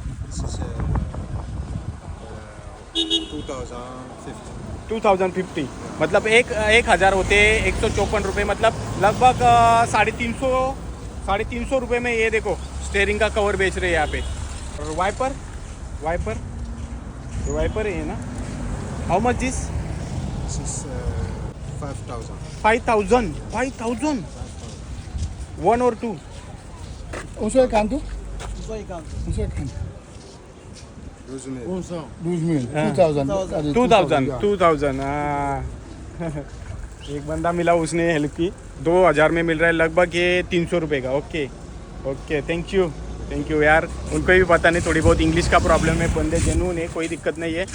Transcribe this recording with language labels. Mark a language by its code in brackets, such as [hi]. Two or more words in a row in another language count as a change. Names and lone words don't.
[hi] 2050, मतलब 1,000 होते हैं, 154 रुपये, मतलब लगभग 350 रुपये में। ये देखो स्टेयरिंग का कवर बेच रहे हैं यहाँ पे। और वाइपर है ना? [en] How much this? 5,000. 5,000 1 or 2? [pt] Usou quanto? Usou quanto? Usou quanto? [hi] 12 2000. हाँ. 2000. 2000 हाँ. एक बंदा मिला, उसने हेल्प की. 2000 में मिल रहा है लगभग ये 300 रुपये का. [en] OK OK, thank you यार. [hi] उनको भी पता नहीं, थोड़ी बहुत इंग्लिश का प्रॉब्लम है. बंदे जेन्युइन है, कोई दिक्कत नहीं है.